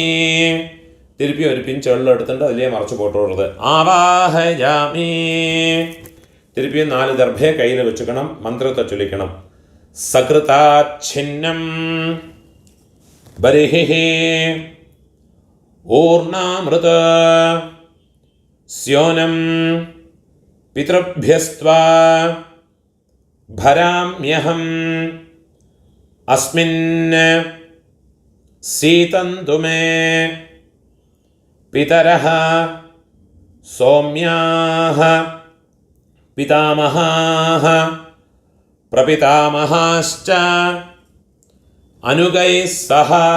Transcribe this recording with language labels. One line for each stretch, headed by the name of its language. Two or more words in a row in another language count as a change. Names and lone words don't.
Tamil: திருப்பி ஒரு பிஞ்சு எள்ளு எடுத்துட்டு அதிலே மறைச்சு போட்டு விடுறது.
Sanskrit: ஆவாஹயாமி.
Tamil: திருப்பியும் 4 தர்பையை கையில் வச்சுக்கணும். மந்திரத்தை சொல்லிக்கணும்.
Sanskrit: सकृदाच्छिन्नं बर्हिः ऊर्णाम्रदु स्योनं पितृभ्यस्त्वा भराम्यहम् अस्मिन् सीतन्तु मे पितरः सौम्याः पितामहाः प्रपितामहाश्च अनुगैः सह